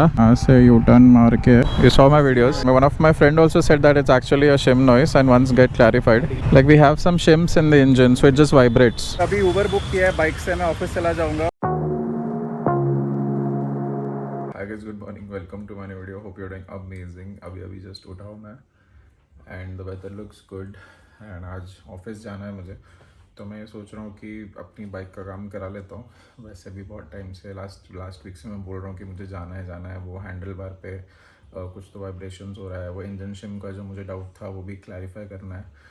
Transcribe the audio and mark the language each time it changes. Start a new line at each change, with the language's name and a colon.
Hindi: यहाँ से U turn मार के
English: You saw my videos, one of my friend also said that it's actually a shim noise and once get clarified like we have some shims in the engine so it just vibrates.
Hindi: अभी Uber book किया है, bike से मैं office चला जाऊंगा।
English: Hi guys, good morning, welcome to my new video. Hope you're doing amazing.
Hindi: अभी just उठा हूँ मैं
English: and the weather looks good and
Hindi: आज ऑफिस जाना है मुझे, तो मैं ये सोच रहा हूँ कि अपनी बाइक का काम करा लेता हूँ। वैसे भी बहुत टाइम से लास्ट वीक से मैं बोल रहा हूँ कि मुझे जाना है। वो हैंडल बार पे कुछ तो वाइब्रेशंस हो रहा है, वो इंजन शिम का जो मुझे डाउट था वो भी क्लैरिफाई करना है।